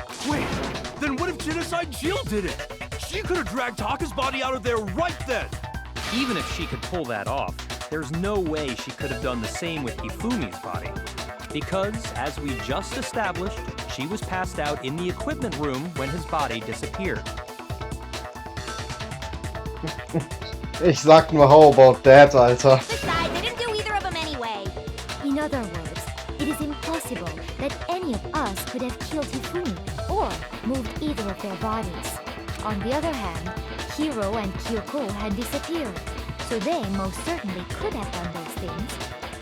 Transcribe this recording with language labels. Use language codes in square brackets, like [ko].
[en] Wait, then what if Genocide Jill did it? She could have dragged Taka's body out of there right then! Even if she could pull that off, there's no way she could have done the same with Hifumi's body. Because, as we just established, she was passed out in the equipment room when his body disappeared. [de] Ich sag nur [en] How About That, [de] Alter. [en] Besides, I didn't do either of them anyway. In other words, it is impossible that any of us could have killed Hifumi or moved either of their bodies. On the other hand, Hiro and Kyoko had disappeared, so they most certainly could have done those things.